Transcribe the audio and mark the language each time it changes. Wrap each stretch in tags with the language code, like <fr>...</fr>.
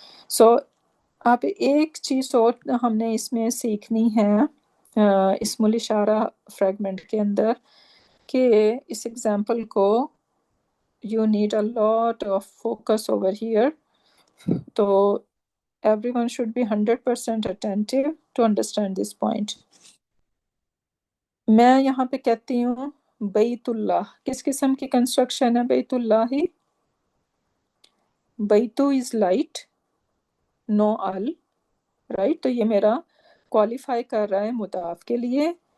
<ur>سو اب ایک چیز اور ہم نے اس میں سیکھنی ہے اسم الاشارہ فریگمنٹ کے اندر، کہ اس ایگزامپل کو</ur> <en>You need a lot of focus over here. تو everyone should be 100% attentive to understand this point.</en> <ur>میں یہاں پہ کہتی ہوں بیت اللہ، کس قسم کی کنسٹرکشن ہے بیت اللہ ہی؟</ur> <en>بیتو is light, no all, right.</en> <ur>تو یہ میرا کوالیفائی کر رہا ہے مضاف کے لیے.</ur>